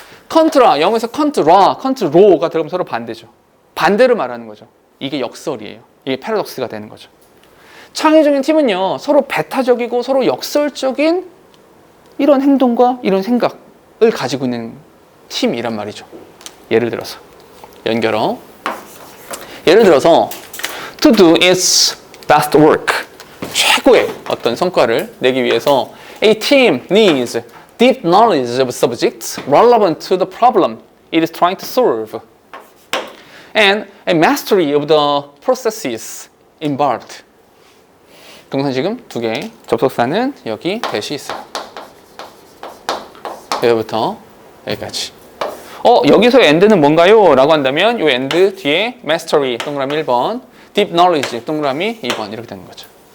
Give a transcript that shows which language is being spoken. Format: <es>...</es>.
<ko>contra, 영어에서 contra,가 들어가면 서로 반대죠. 반대로 말하는 거죠. 이게 역설이에요. 이게 패러독스가 되는 거죠. 창의적인 팀은요, 서로 배타적이고 서로 역설적인 이런 행동과 이런 생각을 가지고 있는 팀이란 말이죠. 예를 들어서 연결어. 예를 들어서</ko> <en>to do its best work.</en> <ko>최고의 어떤 성과를 내기 위해서</ko> <en>a team needs deep knowledge of subjects relevant to the problem it is trying to solve and a mastery of the processes involved.</en> <ko>동사 지금 두 개, 접속사는 여기 대시 있어요. 여기부터 여기까지. 여기서 end는 뭔가요? 라고 한다면 이 end 뒤에 mastery 동그라미 1번, deep knowledge 동그라미 2번 이렇게 되는 거죠.</ko>